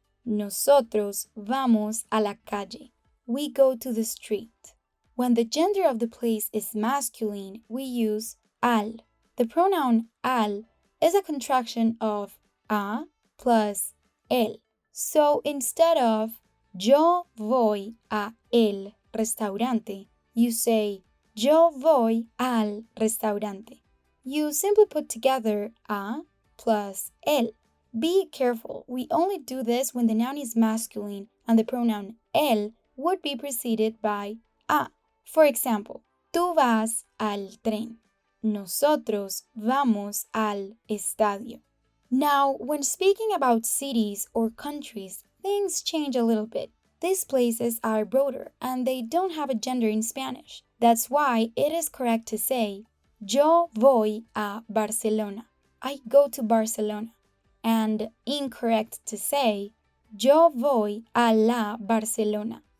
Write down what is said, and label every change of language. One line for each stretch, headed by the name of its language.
Spanish: Nosotros vamos a la calle.
English: We go to the street. When the gender of the place is masculine, we use al. The pronoun al is a contraction of a plus el. So instead of
Spanish: yo voy a el restaurante,
English: you say
Spanish: yo voy al restaurante.
English: You simply put together a plus el. Be careful, we only do this when the noun is masculine and the pronoun el would be preceded by a. For example,
Spanish: tú vas al tren. Nosotros vamos al estadio.
English: Now, when speaking about cities or countries, things change a little bit. These places are broader and they don't have a gender in Spanish. That's why it is correct to say
Spanish: yo voy a Barcelona.
English: I go to Barcelona. And incorrect to say
Spanish: yo voy a la Barcelona.